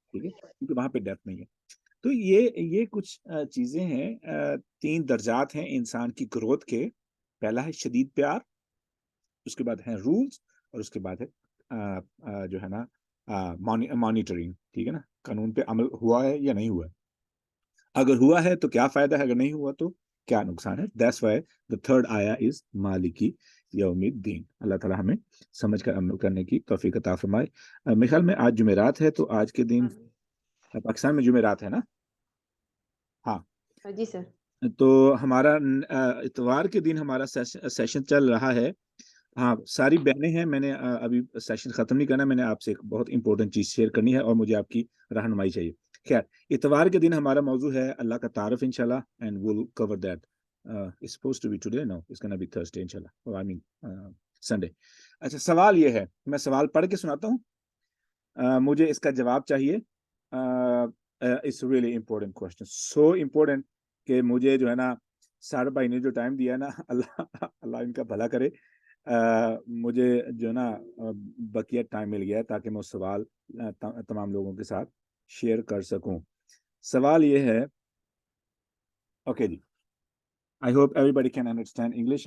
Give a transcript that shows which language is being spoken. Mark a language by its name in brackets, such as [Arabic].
[Urdu] ٹھیک ہے، کیونکہ وہاں پہ ڈیتھ نہیں ہے. تو یہ کچھ چیزیں ہیں، 3 درجات ہیں انسان کی گروتھ کے. پہلا ہے شدید پیار، اس کے بعد ہیں رولز، اور اس کے بعد ہے جو ہے نا مانیٹرنگ. ٹھیک ہے نا، قانون پہ عمل ہوا ہے یا نہیں ہوا ہے. اگر ہوا ہے تو کیا فائدہ ہے، اگر نہیں ہوا تو کیا نقصان ہے. [English] That's why the third آیا is مالکی یوم الدین. [Urdu] اللہ تعالیٰ ہمیں سمجھ کر عمل کرنے کی توفیق عطا فرمائے. میرے خیال میں آج جمعرات ہے، تو آج کے دن پاکستان میں جمعرات ہے نا؟ ہاں جی سر. تو ہمارا اتوار کے دن ہمارا سیشن چل رہا ہے. ہاں، ساری بہنیں ہیں، میں نے ابھی سیشن ختم نہیں کرنا، میں نے آپ سے ایک بہت امپورٹنٹ چیز شیئر کرنی ہے اور مجھے آپ کی رہنمائی چاہیے. خیر، اتوار کے دن ہمارا موضوع ہے اللہ کا تعارف انشاءاللہ، [English] And we'll cover that. It's supposed to be today, no, it's gonna be Thursday انشاءاللہ, or I mean Sunday. [Urdu] اچھا، سوال یہ ہے، میں سوال پڑھ کے سناتا ہوں، مجھے اس کا جواب چاہیے. [English] It's a really important question, so important [Urdu] کہ مجھے جو ہے نا سارے بھائی نے جو ٹائم دیا ہے نا، اللہ ان کا بھلا کرے، مجھے جو ہے نا بقیہ ٹائم مل گیا تاکہ میں اس سوال تمام لوگوں کے ساتھ شیئر کر سکوں. سوال یہ ہے، okay جی، [English] I hope everybody can understand English.